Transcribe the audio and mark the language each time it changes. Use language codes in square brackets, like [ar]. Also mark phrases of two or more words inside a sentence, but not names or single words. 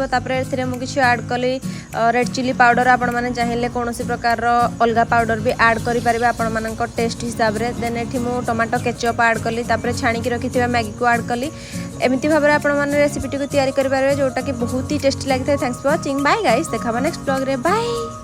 [or] ତାପରେ ଏଥିରେ ମୁଁ କିଛି ଆଡ୍ କରିଲି [en] red chili powder [or] ଆପଣ ମାନେ ଚାହିଁଲେ କୌଣସି ପ୍ରକାର ର ଅଲଗା ପାଉଡର ଭି ଆଡ୍ କରି ପାରିବେ ଆପଣ ମାନଙ୍କ ଟେଷ୍ଟ ହିସାବ ରେ। ଦେନ୍ ଏଠି ମୁଁ [en] tomato ketchup [or] ଆଡ୍ କରିଲି ତାପରେ ଛାଣି କି ରଖିଥିବା ମ୍ୟାଗି କୁ ଆଡ୍ କରିଲି ଏମିତି ଭାବରେ ଆପଣ ମାନେ ରେସିପି ଟି କୁ ତିଆରି କରି ପାରିବେ ଯୋଉଟା କି ବହୁତ ହିଁ ଟେଷ୍ଟି ଲାଗିଥାଏ। [en] thanks for watching bye guys ଦେଖା next blog ରେ bye।